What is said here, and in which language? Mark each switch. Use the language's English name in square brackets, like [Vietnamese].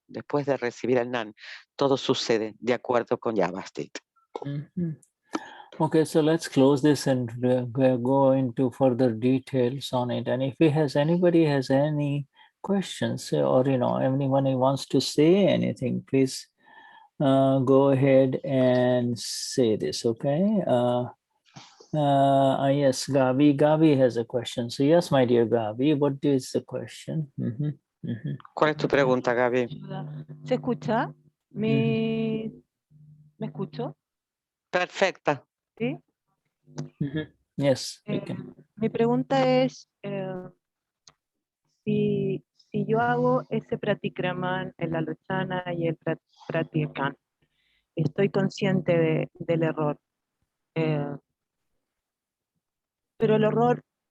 [Spanish] Después de recibir el Nan, todo sucede de acuerdo con Vyavasthit. [English] Okay, so let's close this and go into further details on it. And if anybody has any questions, or anyone who wants to say anything, please go ahead and say this. Okay. Yes, Gabi has a question. So yes, my dear Gabi, what is the question? [Spanish] ¿Cuál es tu pregunta, Gaby? ¿Se escucha? ¿Me escucho? Perfecta. ¿Sí? [English] Yes, we can. [Spanish] Mi pregunta es, si yo hago ese pratikraman, el alochana y el pratyakayan, estoy consciente del error, pero el error